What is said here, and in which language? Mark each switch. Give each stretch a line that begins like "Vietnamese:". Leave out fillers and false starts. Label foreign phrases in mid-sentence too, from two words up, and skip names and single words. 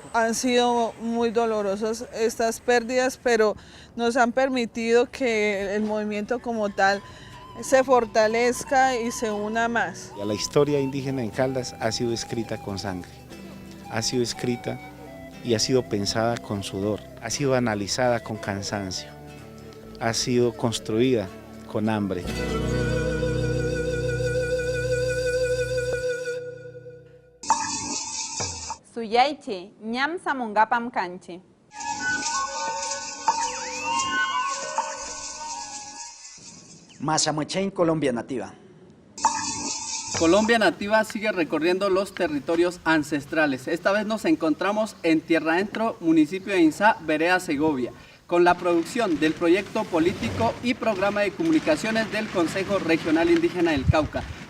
Spanish: Han sido muy dolorosas estas pérdidas, pero nos han permitido que el movimiento como tal se fortalezca y se una más. La historia indígena en Caldas ha sido escrita con sangre, ha sido escrita y ha sido pensada con sudor, ha sido analizada con cansancio, ha sido construida con hambre.
Quechua: Suyaiche, ñam samungapam canche. Machamuechen,
Spanish: Colombia Nativa. Colombia Nativa sigue recorriendo los territorios ancestrales. Esta vez nos encontramos en Tierra Adentro, municipio de Insá, vereda Segovia, con la producción del proyecto político y programa de comunicaciones del Consejo Regional Indígena del Cauca.